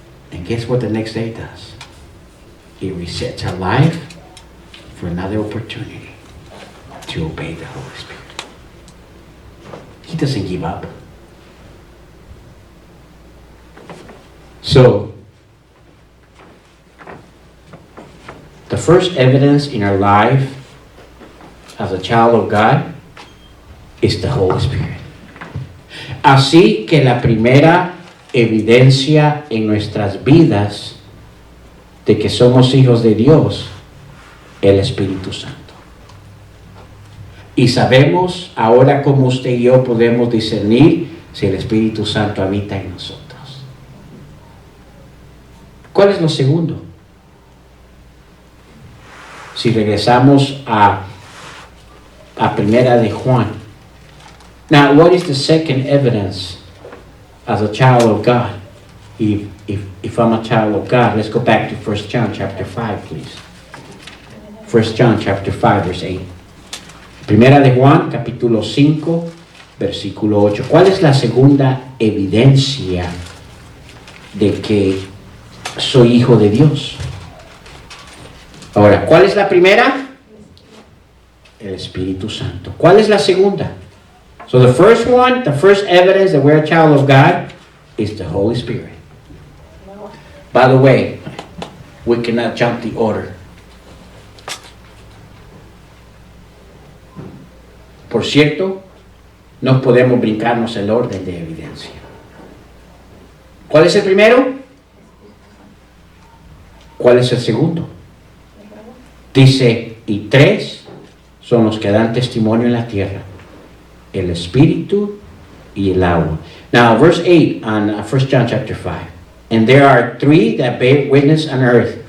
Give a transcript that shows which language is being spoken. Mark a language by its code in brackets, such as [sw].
[en] And guess what the next day does? He resets our life for another opportunity to obey the Holy Spirit. He doesn't give up. So, the first evidence in our life as a child of God is the Holy Spirit. [es] Así que la primera evidencia en nuestras vidas de que somos hijos de Dios, el Espíritu Santo. Y sabemos ahora como usted y yo podemos discernir si el Espíritu Santo habita en nosotros. ¿Cuál es lo segundo? Si regresamos a primera de Juan. [en] Now, what is the second evidence as a child of God? If I'm a child of God, let's go back to 1 John chapter 5, please. 1 John chapter 5, verse 8. [es] Primera de Juan, capítulo 5, versículo 8. ¿Cuál es la segunda evidencia de que soy hijo de Dios? Ahora, ¿cuál es la primera? El Espíritu Santo. ¿Cuál es la segunda? [en] So the first one, the first evidence that we're a child of God is the Holy Spirit. By the way, we cannot jump the order. [es] Por cierto, no podemos brincarnos el orden de evidencia. ¿Cuál es el primero? ¿Cuál es el segundo? Dice, y tres son los que dan testimonio en la tierra: el Espíritu y el agua. [en] Now, verse 8 on 1 John chapter 5. And there are three that bear witness on earth.